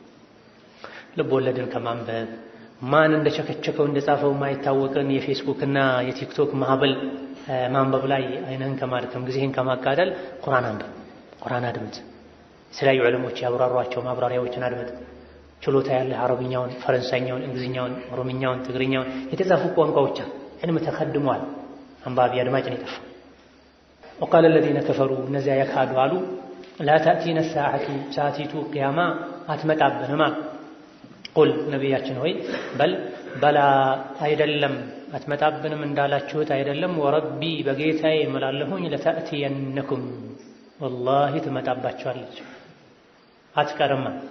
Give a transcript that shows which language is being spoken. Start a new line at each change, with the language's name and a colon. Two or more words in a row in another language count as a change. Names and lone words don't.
Amharic: ልብ ወለድን ከማንበብ ማን እንደቸከቸከው እንደጻፈው ማይታወቅን የፌስቡክና የቲክቶክ ማዕበል ማንበብ ላይ አይነን ከማድከም ጊዜህን ከማቃጠል ቁርአን አንብብ፣ ቁርአን አድምጥ። የተለያዩ ዕለሞች ያብራሯቸው ማብራሪያዎችን አድምጥ። ችሎታ ያለህ አረብኛውን፣ ፈረንሳይኛውን፣ እንግሊዝኛውን፣ ኦሮምኛውን፣ ትግርኛውን የተጻፉ ቋንቋዎች ዕልም ተከድሟል። አንባቢ አድማጭ ነው የጠፋው።
Arabic: وقال الذين كفروا
Amharic: እነዚያ የካዱ አሉ
Arabic: لا تأتينا الساعة
Amharic: ساعቲቱ ቅያማ አትመጣብንም አሉ። ቁል ነቢያችን ሆይ በላ አይደለም አትመጣብንም እንዳላችሁት አይደለም፣ ወረቢ በጌታዬ እምላለሁኝ ለተእትየነኩም ወላሂ ትመጣባችኋለች አትቀርም።